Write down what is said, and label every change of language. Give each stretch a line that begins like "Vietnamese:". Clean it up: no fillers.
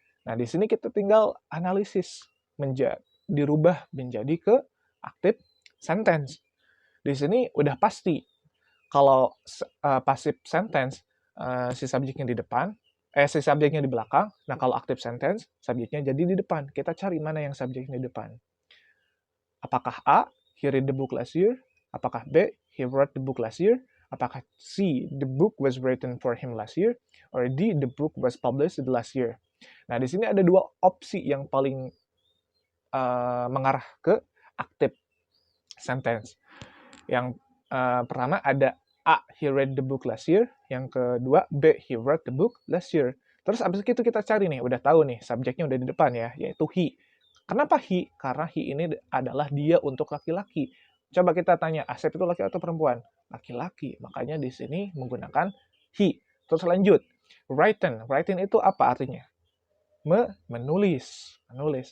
Indonesian: Nah, di sini kita tinggal analisis dirubah menjadi ke active sentence. Di sini udah pasti kalau passive sentence si subjeknya di depan, si subjeknya di belakang. Nah, kalau active sentence, subjeknya jadi di depan. Kita cari mana yang subjeknya di depan. Apakah
English: A, he read the book last year? Apakah B, he wrote the book last year?
Indonesian: Apakah
English: C, the book was written for him last year? Or D, the book was published last year?
Indonesian: Nah, di sini ada 2 opsi yang paling mengarah ke active sentence. Yang pertama ada
English: A, he read the book last year.
Indonesian: Yang kedua,
English: B, he wrote the book last year.
Indonesian: Terus abis itu kita cari nih, udah tahu nih, subjeknya udah di depan ya, yaitu he. Kenapa he? Karena he ini adalah dia untuk laki-laki. Coba kita tanya, Asep itu laki atau perempuan? Laki-laki. Makanya di sini menggunakan he. Terus lanjut, written. Written itu apa artinya? Menulis. Menulis.